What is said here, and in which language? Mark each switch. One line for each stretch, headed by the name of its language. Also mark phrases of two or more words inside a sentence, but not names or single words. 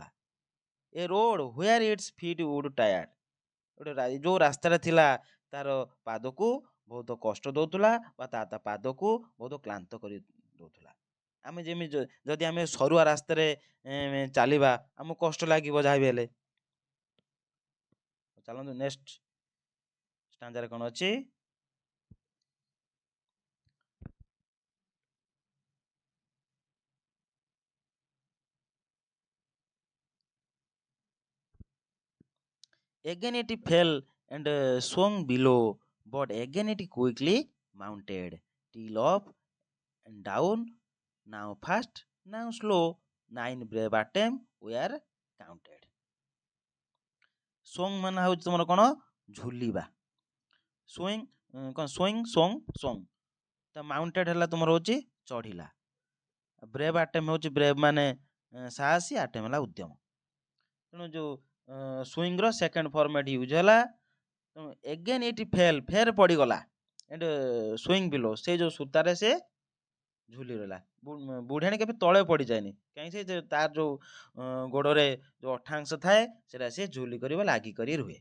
English: a road where its feet would tired,
Odia: ଗୋଟେ ଯୋଉ ରାସ୍ତାଟା ଥିଲା ତାର ପାଦକୁ ବହୁତ କଷ୍ଟ ଦଉଥିଲା ବା ତା ପାଦକୁ ବହୁତ କ୍ଳାନ୍ତ କରି ଦଉଥିଲା। ଆମେ ଯେମିତି ଯଦି ଆମେ ସରୁଆ ରାସ୍ତାରେ ଚାଲିବା ଆମକୁ କଷ୍ଟ ଲାଗିବ ଯାହା ବି ହେଲେ। ଚାଲନ୍ତୁ
English: next stanzare
Odia: କ'ଣ ଅଛି।
English: Again it fell and swung below, but again it quickly mounted, till up and down, now fast, now slow, 9 brave attempts were counted।
Odia: swung ମାନେ ହେଉଛି ତୁମର କ'ଣ ଝୁଲିବା, swing କ'ଣ
English: swing swung swung,
Odia: ତ mounted ହେଲା ତୁମର ହେଉଛି ଚଢ଼ିଲା,
English: brave attempt
Odia: ହେଉଛି brave ମାନେ ସାହସୀ, attempt ହେଲା ଉଦ୍ୟମ। ତେଣୁ ଯୋଉ ସ୍ୱିଙ୍ଗ ର
English: second format use
Odia: ହେଲା।
English: again it fell,
Odia: ଫେର ପଡ଼ିଗଲା,
English: and swing below,
Odia: ସେ ଯୋଉ ସୂତାରେ ସେ ଝୁଲି ରହିଲା। ବୁଢ଼ାଣୀ କେବେ ତଳେ ପଡ଼ିଯାଏନି, କାହିଁକି ସେ ତାର ଯୋଉ ଗୋଡ଼ରେ ଯୋଉ ଅଠାଂଶ ଥାଏ ସେଟା ସେ ଝୁଲି କରିବ ଲାଗି କରି ରୁହେ।